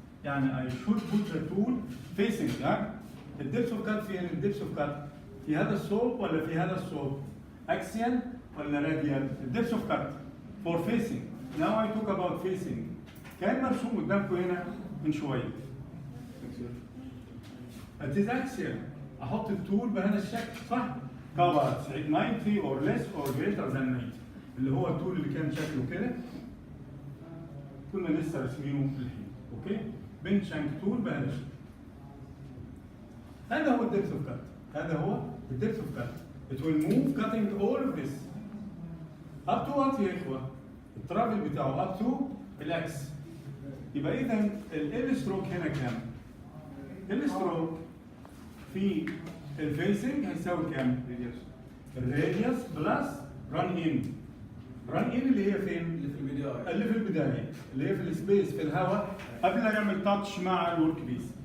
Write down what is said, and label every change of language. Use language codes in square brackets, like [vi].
[en] يعني I should put the tool facing. [ar] يعني الدبس اوف كات فين؟ الدبس اوف كات في هذا الصوب ولا في هذا الصوب؟ اكسيال ولا راديال؟ الدبس اوف كات [en] for facing. Now I talk about facing. [ar] كان مرسوم قدامكم هنا من شويه. [en] it is axial. [ar] احط التول بهذا الشكل صح؟ كفر 90 [en] or less or greater than [ar] 90 اللي هو التول اللي كان شكله كده كنا لسه راسمينه الحين اوكي؟ بنش شانك تول بهذا الشكل. [en] هذا هو الدبث اوف كات. هذا هو الدبث of cut. It will move cutting all of this. up to what [ar] يا اخوه؟ الترافل بتاعه [en] up to الاكس. [ar] يبقى اذا ال ستروك هنا كام؟ ال ستروك في الفيسنج هيساوي كام؟ الراديوس بلس ران ان. ران ان اللي هي فين؟ اللي في البدايه اللي هي في السبيس في الهواء قبل ما يعمل تاتش مع الورك بيس.